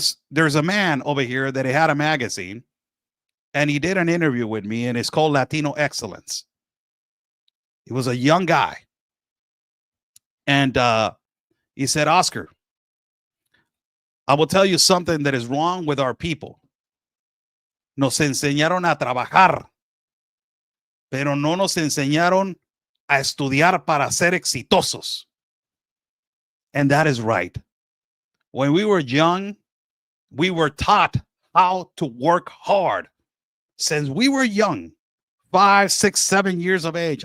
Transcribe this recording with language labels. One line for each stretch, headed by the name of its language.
English: There's a man over here that he had a magazine and he did an interview with me, and it's called Latino Excellence. He was a young guy. And he said, Oscar, I will tell you something that is wrong with our people.
Spanish: Nos enseñaron a trabajar, pero no nos enseñaron a estudiar para ser exitosos.
English: And that is right. When we were young, we were taught how to work hard. Since we were young, 5, 6, 7 years of age.